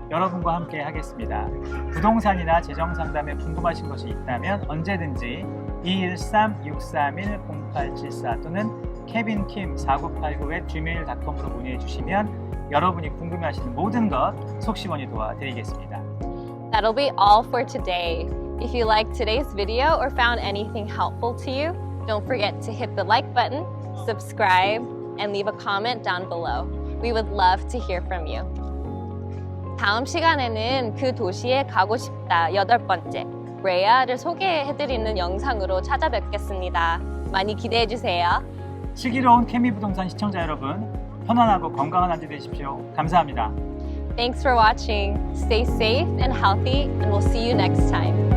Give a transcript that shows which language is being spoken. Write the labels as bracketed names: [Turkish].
[Korean] 여러분과 함께 하겠습니다. 부동산이나 재정상담에 궁금하신 것이 있다면 언제든지 213-631-0874 또는 kevinkim4989@gmail.com으로 문의해 주시면 여러분이 궁금해하시는 모든 것 속시원히 도와드리겠습니다. [English] That'll be all for today. If you liked today's video or found anything helpful to you, don't forget to hit the like button, subscribe, and leave a comment down below. We would love to hear from you. [Korean] 다음 시간에는 그 도시에 가고 싶다 8번째 레아를 소개해드리는 영상으로 찾아뵙겠습니다. 많이 기대해주세요. 슬기로운 케미 부동산 시청자 여러분, 편안하고 건강한 한 주 되십시오. 감사합니다. [English] Thanks for watching. Stay safe and healthy, and we'll see you next time.